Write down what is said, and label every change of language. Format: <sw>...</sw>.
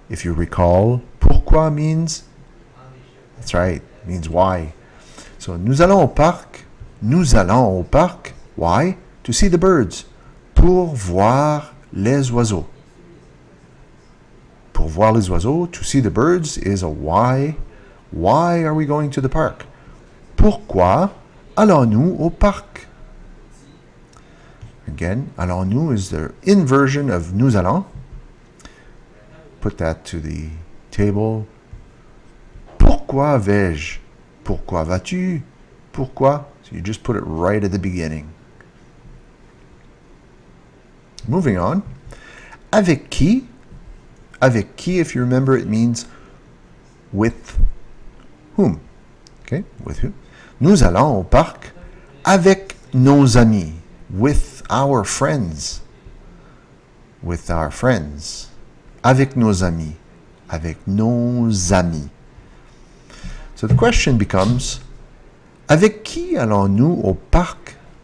<en>If you recall, pourquoi means, that's right, means why.</en> <fr>So, nous allons au parc. Nous allons au parc.</fr> <en>Why? To see the birds.</en> <fr>Pour voir les oiseaux. Pour voir les oiseaux,</fr> <en>to see the birds is a why. Why are we going to the park?</en> <fr>Pourquoi allons-nous au parc?</fr> <en>Again, allons-nous is the inversion of nous allons. Put that to the table.</en> <fr>Pourquoi vais-je? Pourquoi vas-tu? Pourquoi?</fr> <en>So you just put it right at the beginning. Moving on.</en> <fr>Avec qui? Avec qui,</fr> <en>if you remember, it means with whom. Okay, with who?</en> <fr>Nous allons au parc avec nos amis.</fr> <en>With our friends. With our friends.</en> <fr>Avec nos amis. Avec nos amis.</fr> <en>So the question becomes,</en> <fr>avec qui allons-nous au parc?</fr>